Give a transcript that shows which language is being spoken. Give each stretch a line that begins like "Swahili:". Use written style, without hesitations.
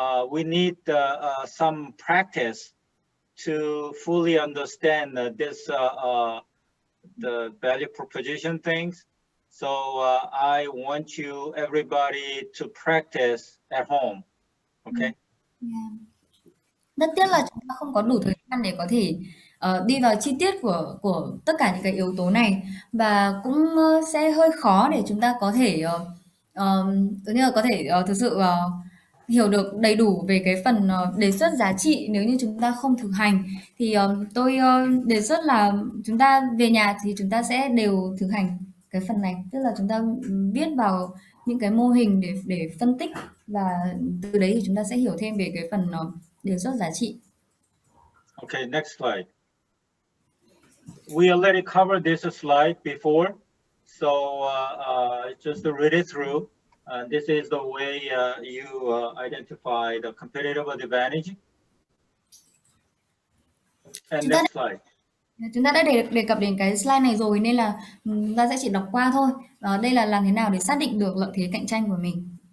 English: We need some practice to fully understand this the value proposition things. So I want you everybody to practice at home. Okay.
Vietnamese: Rất tiếc là chúng ta không có đủ thời gian để có thể đi vào chi tiết của tất cả những cái yếu tố này, và cũng sẽ hơi khó để chúng ta có thể thực sự hiểu được đầy đủ về cái phần đề xuất giá trị nếu như chúng ta không thực hành. Thì tôi đề xuất là chúng ta về nhà thì chúng ta sẽ đều thực hành cái phần này, tức là chúng ta viết vào những cái mô hình để phân tích, và từ đấy thì chúng ta sẽ hiểu thêm về cái phần đề xuất giá trị.
English: Okay, next slide. We already covered this slide before, so just to read it through. This is the way you identify the competitive advantage. And next slide.
Vietnamese: Chúng ta đã đề cập đến cái slide này rồi nên là chúng ta sẽ chỉ đọc qua thôi. Đây là làm thế nào để xác định được lợi thế cạnh tranh của mình.